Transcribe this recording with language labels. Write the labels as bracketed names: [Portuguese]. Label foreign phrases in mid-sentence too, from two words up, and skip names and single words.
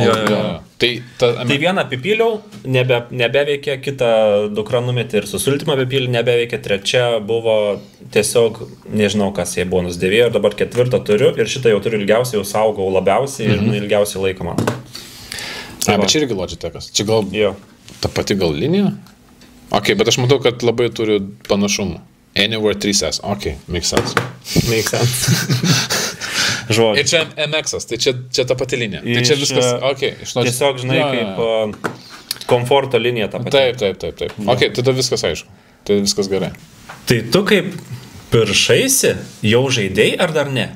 [Lithuanian] Tai vieną apipyliau, nebeveikia, kitą dukra numetė ir su sultimą apipylį nebeveikia, trečia buvo tiesiog, nežinau kas jie buvo nusidėvėjo, ir dabar ketvirtą turiu ir šitą jau turiu ilgiausiai, jau saugau labiausiai ir ilgiausiai laiką man. Bet čia irgi Logitech'as. Čia gal... Jo. Ta pati gal linija? Ok, bet aš matau, kad labai turi panašumų. [English] Anywhere 3S. Ok, makes sense. Makes sense. [Lithuanian] Žodžiu. Ir čia MX-as, tai čia ta pati linija. Tai čia viskas, ok. Tiesiog, žinai, kaip komforto linija ta pati. Taip. Ok, tada viskas aišku. Tai viskas gerai. Tai tu kaip piršaisi, jau žaidėjai ar dar ne?